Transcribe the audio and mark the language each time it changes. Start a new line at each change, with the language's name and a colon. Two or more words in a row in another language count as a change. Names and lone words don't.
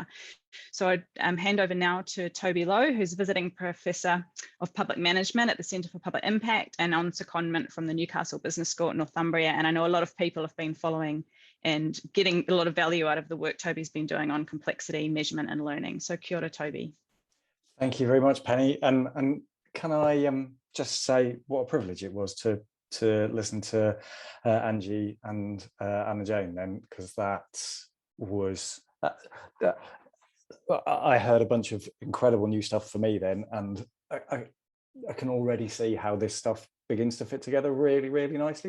English: So I'd hand over now to Toby Lowe, who's Visiting Professor of Public Management at the Centre for Public Impact and on secondment from the Newcastle Business School at Northumbria. And I know a lot of people have been following and getting a lot of value out of the work Toby's been doing on complexity, measurement and learning. So
Māori: kia ora,
English: Toby. Thank you very much, Penny. And can I just say what a privilege it was to listen to Angie and Anna Jane then, because that was, I heard a bunch of incredible new stuff for me then, and I can already see how this stuff begins to fit together really, really nicely.